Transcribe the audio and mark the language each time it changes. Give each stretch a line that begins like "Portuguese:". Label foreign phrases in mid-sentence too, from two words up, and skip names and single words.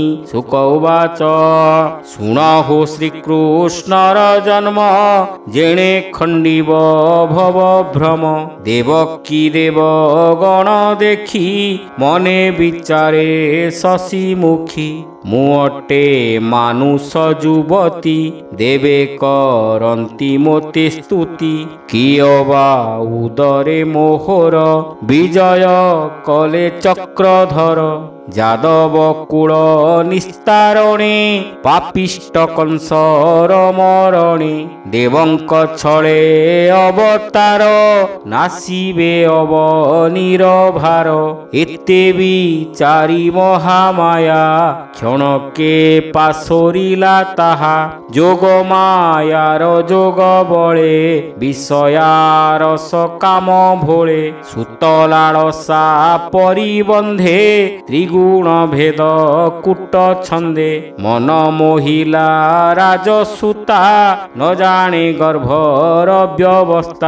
Odia: ଶୁକ ଉବାଚ ଶୁଣହୋ ଶ୍ରୀକୃଷ୍ଣର ଜନ୍ମ ଯେଣେ ଖଣ୍ଡିବ ଭବ ଭ୍ରମ। ଦେବକୀ ଦେବଗଣ ଦେଖି ମନେ ବିଚାରେ ଶଶି ମୁଖୀ। ମୁ ଅଟେ ମାନୁଷ ଯୁବତୀ ଦେବେ କରନ୍ତି ମୋତେ ସ୍ତୁତି। କିୟ ବା ଉଦରେ ମୋହର ବିଜୟ କଲେ ଚକ୍ରଧର। ଯାଦବ କୁଳ ନିସ୍ତାରଣେ ପାପିଷ୍ଠ କଂସର ମରଣେ। ଦେବଙ୍କ ଛଳେ ଅବତାର ନାଶିବେ ଅବନୀର ଭାର। ଏତେ ବିଚାରି ମହାମାୟା କ୍ଷଣକେ ପାସୋରିଲା ତାହା। ଯୋଗ ମାୟାର ଯୋଗ ବଳେ ବିଷୟାରସ କାମ ଭୋଳେ। ସୁତଲାଳସା ପରିବନ୍ଧେ ତ୍ରିଗୁଣ ଭେଦ କୂଟ ଛନ୍ଦେ। ମନ ମୋହିଲା ରାଜସୁତା ନ ଜାଣେ ଗର୍ଭର ବ୍ୟବସ୍ଥା।